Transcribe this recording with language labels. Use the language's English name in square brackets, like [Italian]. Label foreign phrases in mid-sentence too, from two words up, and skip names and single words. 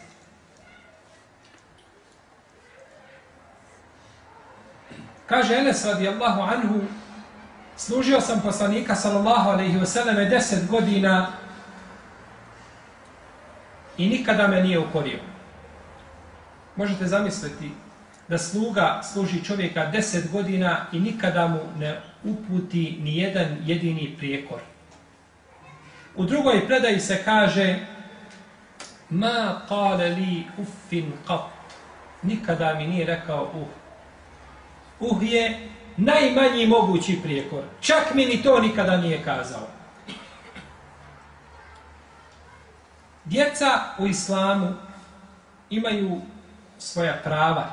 [Bosnian] Kaže Enes [Arabic] رضي الله عنه, [Bosnian] služio sam poslanika [Arabic] صلى الله عليه وسلم [Bosnian] 10 godina i nikada me nije ukorio. Možete zamisliti da sluga služi čovjeka 10 godina i nikada mu ne uputi ni jedan jedini prijekor. U drugoj predaji se kaže [Arabic] ما قال لي أف قط. [Bosnian] Nikada mi nije rekao je najmanji mogući prijekor. Čak mi ni to nikada nije kazao. Djeca u islamu imaju svoja prava.